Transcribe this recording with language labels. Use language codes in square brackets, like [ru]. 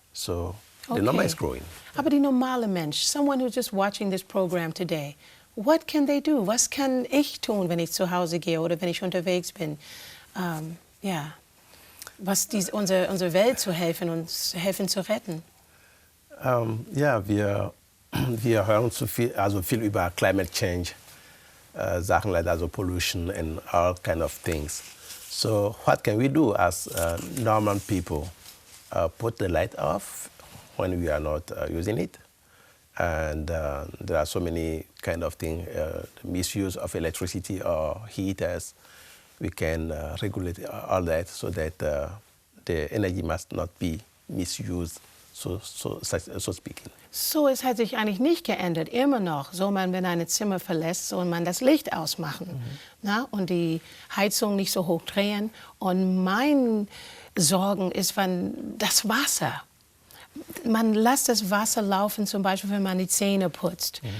[en] So the number is growing. [de] Aber die normale Mensch, [en] someone who's just watching this program today, what can they do? [de] Was kann ich tun, wenn ich zu Hause gehe oder wenn ich unterwegs bin? Was unsere Welt zu helfen, uns helfen zu retten? Wir hören viel über [en] Climate Change, [de] Sachen [en] like that, also pollution and all kind of things. So what can we do as normal people? Put the light off when we are not using it. And there are so many kind of things, misuse of electricity or heaters. We can regulate all that so that the energy must not be misused, so speaking. [de] So, es hat sich eigentlich nicht geändert. Immer noch soll man, wenn ein Zimmer verlässt, soll man das Licht ausmachen, na? Und die Heizung nicht so hoch drehen. Und mein Sorgen ist, wenn das Wasser. Man lässt das Wasser laufen, zum Beispiel, wenn man die Zähne putzt.